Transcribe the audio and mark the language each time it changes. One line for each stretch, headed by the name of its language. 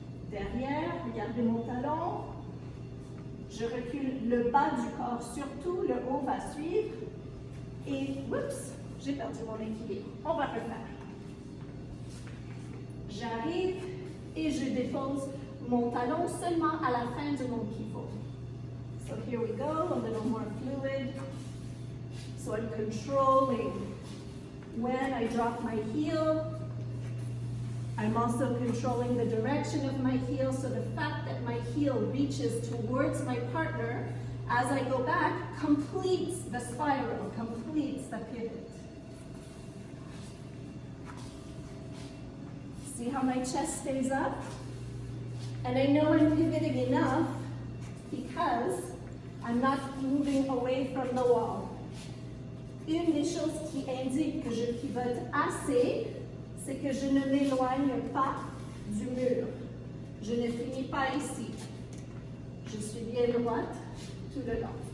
French: Derrière, regardez mon talon. Je recule le bas du corps, surtout le haut va suivre. Et, oups, j'ai perdu mon équilibre. On va refaire. J'arrive et je dépose mon talon seulement à la fin de mon pivot.
English: So here we go, a little more fluid. So I'm controlling when I drop my heel. I'm also controlling the direction of my heel, so the fact that my heel reaches towards my partner as I go back completes the spiral, completes the pivot. See how my chest stays up? And I know I'm pivoting enough because I'm not moving away from the wall.
French: Une des choses qui indique que je pivote assez, c'est que je ne m'éloigne pas du mur. Je ne finis pas ici. Je suis bien droite tout le long.